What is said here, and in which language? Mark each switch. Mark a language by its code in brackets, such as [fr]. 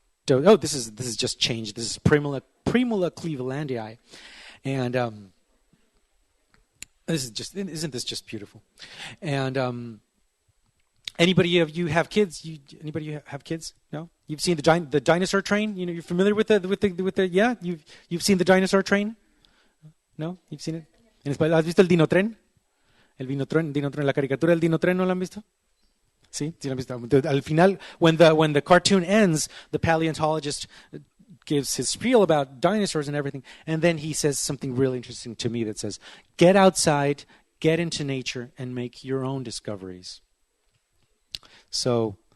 [en] Oh, this is just changed. This is Primula clevelandii, and isn't this just beautiful? And anybody of you have kids? Anybody have kids? No? You've seen the dinosaur train? You're familiar with the yeah? You've seen the dinosaur train? No? You've seen it? [es] ¿Has visto el dinotren? El dinotren, la caricatura del dinotren, ¿no la han visto? Sí, sí la han visto. Al final, [en] when the cartoon ends, the paleontologist gives his spiel about dinosaurs and everything, and then he says something really interesting to me that says, get outside, get into nature, and make your own discoveries. So